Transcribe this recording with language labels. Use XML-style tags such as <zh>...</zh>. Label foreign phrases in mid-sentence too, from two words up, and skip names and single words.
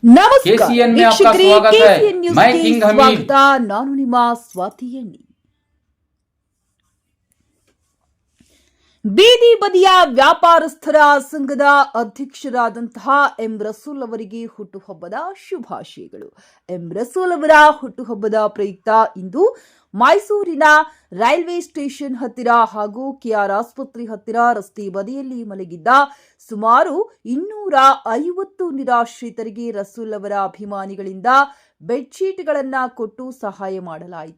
<hi>नमस्कार KCN में आपका स्वागत है। मैं किंग हमीद।</hi> <kn>ನಾನು ನಿಮ್ಮ ಸ್ವಾತಿ ಎಣ್ಣಿ। ಬೀದಿ ಬದಿಯ ವ್ಯಾಪಾರಸ್ಥರ ಸಂಘದ ಅಧ್ಯಕ್ಷರಾದಂತಹ ಎಂ ರಸೂಲ್ ಅವರಿಗೆ ಹುಟ್ಟುಹಬ್ಬದ ಶುಭಾಶಯಗಳು। ಎಂ ರಸೂಲ್ ಅವರ ಹುಟ್ಟುಹಬ್ಬದ ಪ್ರಯುಕ್ತ ಇಂದು ಮೈಸೂರಿನ ರೈಲ್ವೆ ಸ್ಟೇಷನ್ ಹತ್ತಿರ ಹಾಗೂ ಕೆಆರ್ ಆಸ್ಪತ್ರೆ ಹತ್ತಿರ ರಸ್ತೆ ಬದಿಯಲ್ಲಿ ಮಲಗಿದ್ದ ಸುಮಾರು 250 ನಿರಾಶ್ರಿತರಿಗೆ ರಸೂಲ್ ಅವರ ಅಭಿಮಾನಿಗಳಿಂದ ಬೆಡ್ಶೀಟ್ಗಳನ್ನ ಕೊಟ್ಟು ಸಹಾಯ ಮಾಡಲಾಯಿತು।</kn>